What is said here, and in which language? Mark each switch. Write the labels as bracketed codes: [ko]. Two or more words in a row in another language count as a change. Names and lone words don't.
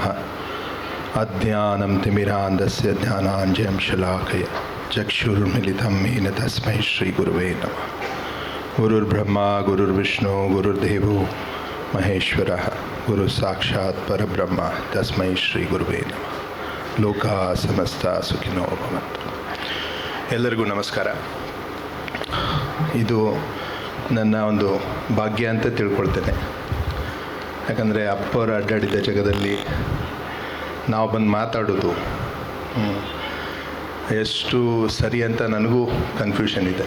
[sa] ಅಜ್ಞಾನಂ ತಿಮಿರಾಂಧಸ್ಯ ಜ್ಞಾನಾಂಜನಂ ಶಲಾಕಯ ಚಕ್ಷುರ್ಮಿಲಿತಂ ಏನ ತಸ್ಮೈ ಶ್ರೀ ಗುರುವೇ ನಮಃ. ಗುರುರ್ಬ್ರಹ್ಮ ಗುರುರ್ವಿಷ್ಣು ಗುರುರ್ದೇವೋ ಮಹೇಶ್ವರಃ ಗುರು ಸಾಕ್ಷಾತ್ ಪರಬ್ರಹ್ಮ ತಸ್ಮೈ ಶ್ರೀ ಗುರುವೇ ನಮಃ. ಲೋಕಾ ಸಮಸ್ತ ಸುಖಿನೋ ಭವಂತು. [kn] ಎಲ್ಲರಿಗೂ ನಮಸ್ಕಾರ. ಇದು ನನ್ನ ಒಂದು ಭಾಗ್ಯ ಅಂತ ತಿಳ್ಕೊಳ್ತೇನೆ. ಯಾಕಂದರೆ ಅಪ್ಪವರು ಅಡ್ಡಾಡಿದ ಜಗದಲ್ಲಿ ನಾವು ಬಂದು ಮಾತಾಡೋದು ಎಷ್ಟು ಸರಿ ಅಂತ ನನಗೂ ಕನ್ಫ್ಯೂಷನ್ ಇದೆ.